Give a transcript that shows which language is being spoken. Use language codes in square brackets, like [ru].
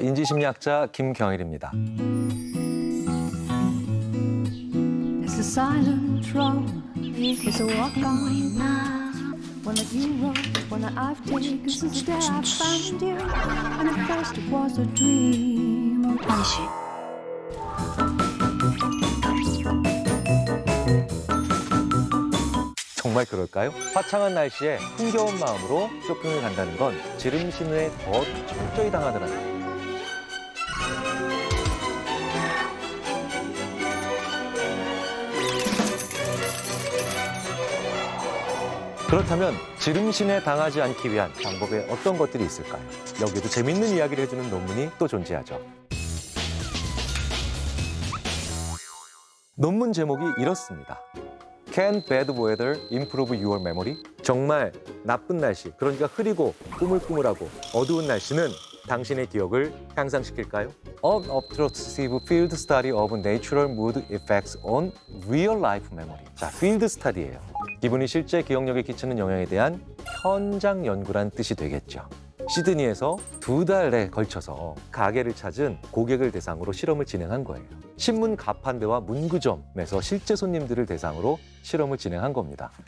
[ko] 인지심리학자 김경일입니다. [en] It's a silent road, it's a walk on one that you wrote, one that I've taken since the day I found you. And at first it was a dream of passion. [ko] 정말 그럴까요? 화창한 날씨에 흥겨운 마음으로 쇼핑을 간다는 건 지름신호에 더 철저히 당하더라고요. 그렇다면 지름신에 당하지 않기 위한 방법에 어떤 것들이 있을까요? 여기에도 재밌는 이야기를 해주는 논문이 또 존재하죠. 논문 제목이 이렇습니다. [en] Can bad weather improve your memory? [ko] 정말 나쁜 날씨, 그러니까 흐리고 꾸물꾸물하고 어두운 날씨는 당신의 기억을 향상시킬까요? [en] Unobtrusive field study of natural mood effects on real life memory. [ko] 자, field study예요. 기분이 실제 기억력에 끼치는 영향에 대한 현장 연구란 뜻이 되겠죠. 시드니에서 2달에 걸쳐서 가게를 찾은 고객을 대상으로 실험을 진행한 거예요. 신문 가판대와 문구점에서 실제 손님들을 대상으로 실험을 진행한 겁니다.